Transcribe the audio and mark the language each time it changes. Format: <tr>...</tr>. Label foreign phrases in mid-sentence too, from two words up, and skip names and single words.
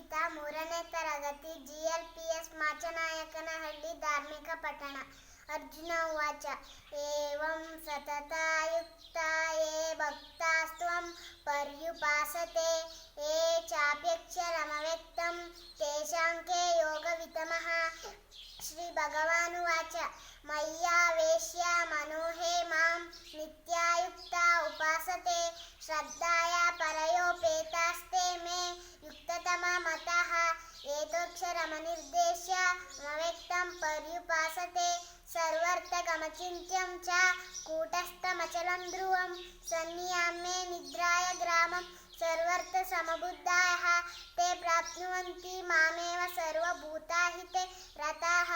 <kn>ಮೂರನೇ ತರಗತಿ GLPS ಮಾಚನಾಯಕನಹಳ್ಳಿ ಧಾರ್ಮಿಕ ಪಠಣ.</kn> <sa>ಅರ್ಜುನ ಉವಾಚ ಏವಂ ಸತತಾಯುಕ್ತಾ ಯೇ ಭಕ್ತಾಸ್ತ್ವಂ ಪರ್ಯುಪಾಸತೆ ಯೇ ಚಾಪ್ಯಕ್ಷರಮವ್ಯಕ್ತಂ ತೇಷಾಂ ಕೇ ಯೋಗವಿತಮಃ. ಶ್ರೀ ಭಗವಾನುವಾಚ ಮಯ್ಯಾವೇಶ್ಯ ಮನೋಹೇ ಮಾಂ ನಿತ್ಯಾಯುಕ್ತ ಉಪಾಸತೆ ಶ್ರದ್ಧಾಯ ಪರಯೋಪೇತಾಸ್ತೆ ಮೇ ಯುಕ್ತತಮ ಮತಃ. ಏತೋಕ್ಷರಮನಿರ್ದೇಶ್ಯ ಮವ್ಯಕ್ತಂ ಪರ್ಯುಪಾಸತೆ ಸರ್ವರ್ಥಗಮಚಿಂತ್ಯಂ ಚ ಕೂಟಸ್ಥಮಚಲಂ ಧ್ರುವಂ ಸನ್ನಿಯಾಮ್ಯೆ ನಿದ್ರಾಯ ಗ್ರಾಮಂ ಸರ್ವರ್ಥ ಸಮಬುದ್ಧಾಃ ತೇ ಪ್ರಾಪ್ನುವಂತಿ ಮಾಮೇವ ಸರ್ವಭೂತಾಹಿತೆ ರತಾಃ.</sa>